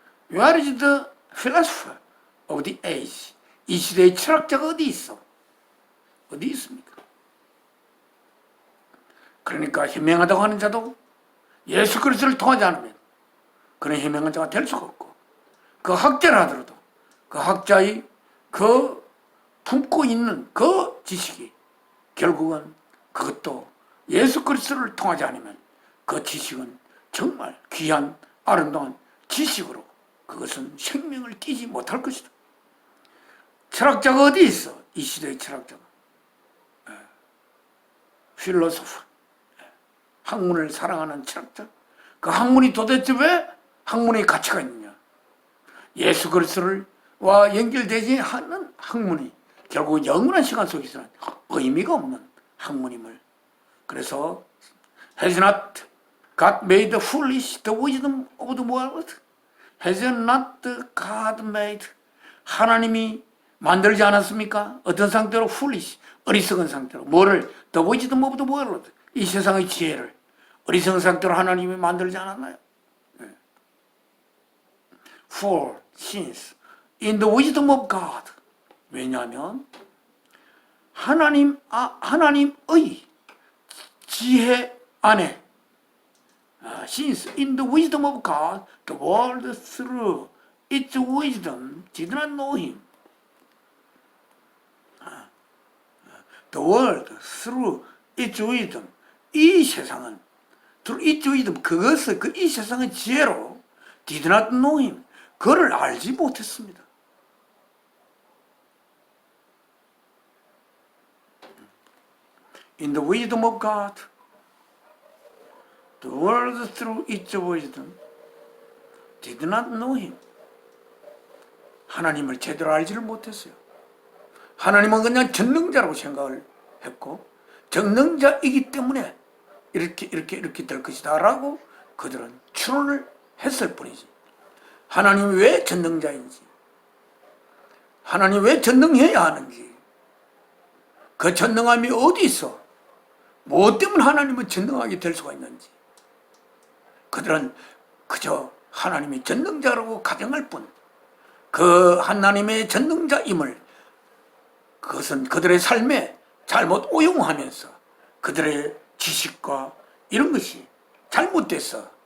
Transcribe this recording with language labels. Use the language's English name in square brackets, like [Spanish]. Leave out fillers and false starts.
[English] Where is the philosopher of the age? [Korean] 이 시대의 철학자가 어디 있어? 어디 있습니까? 그러니까 현명하다고 하는 자도 예수 그리스도를 통하지 않으면 그런 현명한 자가 될 수가 없고, 그 학자라 하더라도 그 학자의 그 품고 있는 그 지식이 결국은 그것도 예수 그리스도를 통하지 않으면 그 지식은 정말 귀한 아름다운 지식으로 그것은 생명을 띠지 못할 것이다. 철학자가 어디 있어? 이 시대의 철학자가 필로소프, 학문을 사랑하는 철학자. 그 학문이 도대체 왜 학문의 가치가 있느냐? 예수 그리스도와 연결되지 않는 학문이 결국 영원한 시간 속에서는 의미가 없는 학문임을. 그래서 [English] Has not God made foolish the wisdom of the world? Has not God made, [Korean] 하나님이 만들지 않았습니까? 어떤 상태로? [English] foolish, [Korean] 어리석은 상태로. 뭐를? [English] The wisdom of the world, [Korean] 이 세상의 지혜를 어리석은 상태로 하나님이 만들지 않았나요? [English] For since in the wisdom of God, [Korean] 왜냐하면 하나님의 지혜 안에, [English] since in the wisdom of God, the world through its wisdom did not know him. The world through its wisdom, [Korean] 이 세상은 [English] through its wisdom, [Korean] 그것을 이 세상의 지혜로 [English] did not know him, [Korean] 그를 알지 못했습니다. [English] In the wisdom of God, The world through its wisdom did not know him. [Korean] 하나님을 제대로 알지를 못했어요. 하나님은 그냥 전능자라고 생각을 했고 전능자이기 때문에 이렇게 될 것이다 라고 그들은 추론을 했을 뿐이지. 하나님이 왜 전능자인지, 하나님이 왜 전능해야 하는지, 그 전능함이 어디 있어, 무엇 때문에 하나님은 전능하게 될 수가 있는지 그들은 그저 하나님이 전능자라고 가정할 뿐, 그 하나님의 전능자임을, 그것은 그들의 삶에 잘못 오용하면서 그들의 지식과 이런 것이 잘못됐어.